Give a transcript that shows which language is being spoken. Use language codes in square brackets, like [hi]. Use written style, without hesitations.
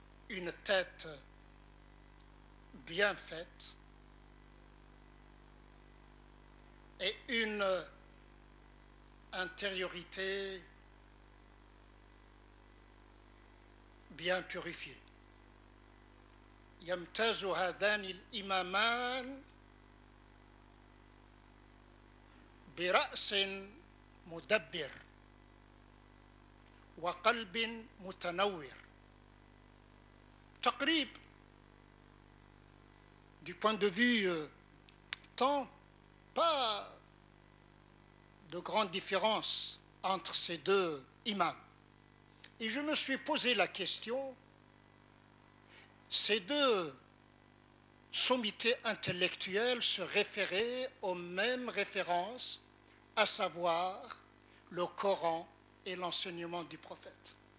[fr] Une tête bien faite et une intériorité bien purifiée. [ar] يمتاز هذان الإمامان برأس مدبر وقلب متنور. تقريب [fr] du point de vue temps, pas de grande différence entre ces deux imams. Et je me suis posé la question, ces deux sommités intellectuelles se référaient aux mêmes références, à savoir le Coran et l'enseignement du prophète.